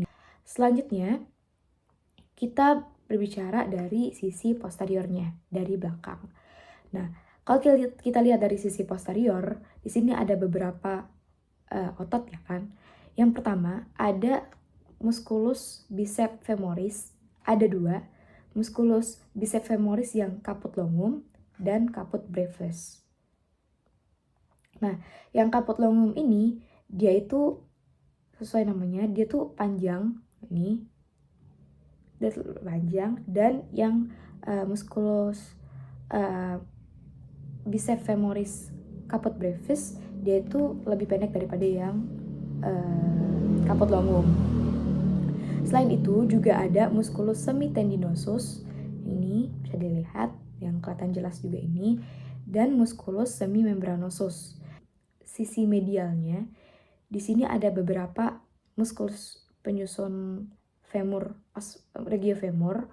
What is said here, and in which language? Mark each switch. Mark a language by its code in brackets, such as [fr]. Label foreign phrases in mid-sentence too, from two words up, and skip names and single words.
[id] Selanjutnya kita berbicara dari sisi posteriornya, dari belakang. Nah, kalau kita lihat dari sisi posterior, di sini ada beberapa otot ya kan. Yang pertama ada [la] musculus biceps femoris, [id] ada 2, [la] musculus biceps femoris [id] yang [la] caput longum [id] dan [la] caput brevis. [id] Nah, yang [la] caput longum [id] ini dia itu sesuai namanya, dia tuh panjang ini, dia panjang, dan yang [la] musculus biceps femoris caput brevis [id] dia itu lebih pendek daripada yang [la] caput longum. [id] Selain itu juga ada [la] musculus semitendinosus, [id] ini bisa dilihat yang kelihatan jelas juga ini, dan [la] musculus semimembranosus. [id] Sisi medialnya di sini ada beberapa musculus penyusun femur, regiofemur.